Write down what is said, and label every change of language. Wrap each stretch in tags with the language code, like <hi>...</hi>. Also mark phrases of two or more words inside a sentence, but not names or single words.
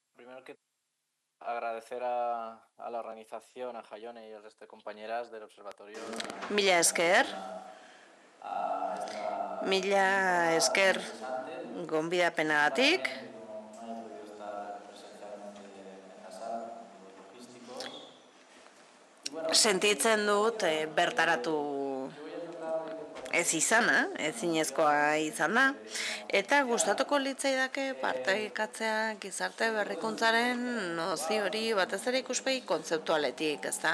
<es>primero que agradecer a la organización, a Jaione y al resto de compañeras del observatorio.</es> <eu>Mila esker. Mila esker gonbidapenagatik. Sentitzen dut bertaratu ez izana, ezinezkoa izan da, eta gustatuko litzaidake partaikatzea gizarte berrikuntzaren nozio hori batez ere ikuspegi kontzeptualetik, ezta?</eu>